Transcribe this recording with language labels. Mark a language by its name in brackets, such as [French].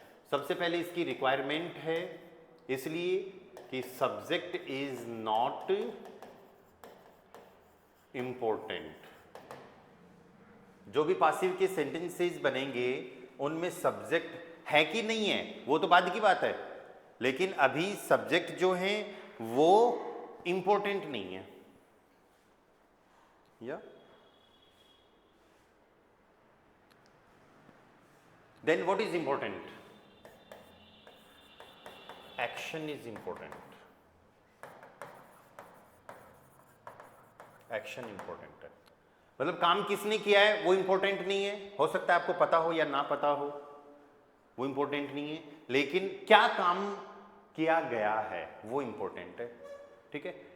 [Hindi] सबसे पहले इसकी रिक्वायरमेंट है इसलिए कि [English] Subject is not important. [Hindi] जो भी पासिव के सेंटेंसेस बनेंगे उनमें सब्जेक्ट है कि नहीं है वो तो बाद की बात है, लेकिन अभी सब्जेक्ट जो है वो इंपॉर्टेंट नहीं है। [English] या then what is important? Action is important, [Hindi] action important है। मतलब काम किसने किया है वो इंपॉर्टेंट नहीं है, हो सकता है आपको पता हो या ना पता हो, वो इंपॉर्टेंट नहीं है, लेकिन क्या काम किया गया है वो इंपॉर्टेंट है, ठीक है।